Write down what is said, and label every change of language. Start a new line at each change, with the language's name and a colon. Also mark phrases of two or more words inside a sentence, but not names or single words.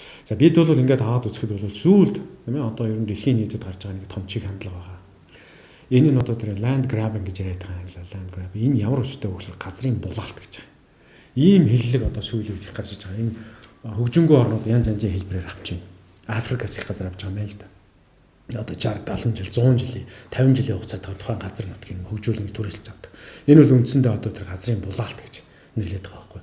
Mongolian: За бид бол ингээд аваад үзэхэд бол сүүлд тийм ээ одоо ер нь дэлхийн нийтэд гарч байгаа нэг том чиг хандлага байгаа. Энэ нь одоо тэр
English: land grabbing
Mongolian: гэж яриад байгаа юм лээ.
English: Land grab.
Mongolian: Энэ ямар өстэй вэ гэхээр газрын булгалт гэж байгаа. Ийм хэллэг одоо сүүлийн үед их гарч байгаа. Энэ хөгжингөө орнууд янз янзын хэлбэрээр авч байна. Африкаас их газар авч байгаа юм л да. Одоо 60, 70 жил, 100 жилийн, 50 жилийн хугацаанд тухайн газар нутгийг хөгжүүлэн түрээсэлж авдаг. Энэ бол үндсэндээ одоо тэр газрын булгалт гэж нэрлэдэг байгаа байхгүй.